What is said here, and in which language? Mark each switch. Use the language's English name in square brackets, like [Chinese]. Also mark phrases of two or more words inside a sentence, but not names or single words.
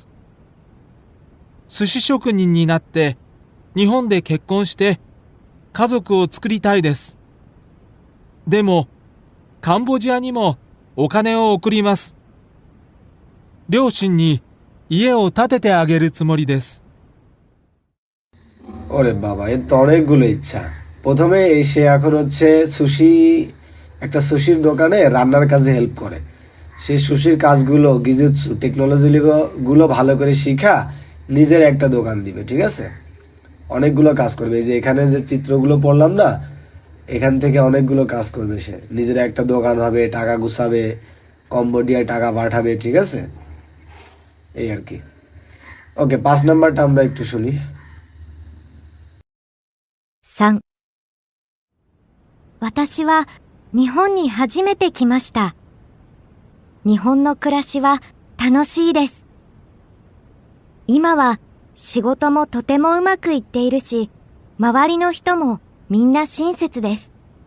[Japanese] 寿司職人になって日本で結婚して家族を作りたいです。でもカンボジアにもお金を送ります。両親に家を建ててあげるつもりです。 [Bangla] ওরে বাবা, এর তো অনেকগুলো ইচ্ছা। প্রথমে সে এখন হচ্ছে একটা সুশির দোকানে রান্নার কাজে হেল্প করে। সে সুশির কাজগুলো গিজুৎসু টেকনোলজি গুলো ভালো করে শিখা নিজের একটা দোকান দিবে, ঠিক আছে। অনেকগুলো কাজ করবে, এই যে এখানে যে চিত্রগুলো পড়লাম না, এখান থেকে অনেকগুলো কাজ করবে। সে নিজের একটা দোকান হবে, টাকা গুছাবে, কম্বোডিয়ায় টাকা পাঠাবে, ঠিক আছে, এই আর কি। ওকে, 5 নাম্বারটা আমরা একটু শুনি। [Japanese] 3、私は日本に初めて来ました。日本の暮らしは楽しいです。今は仕事もとてもうまくいっているし、周りの人もみんな親切です。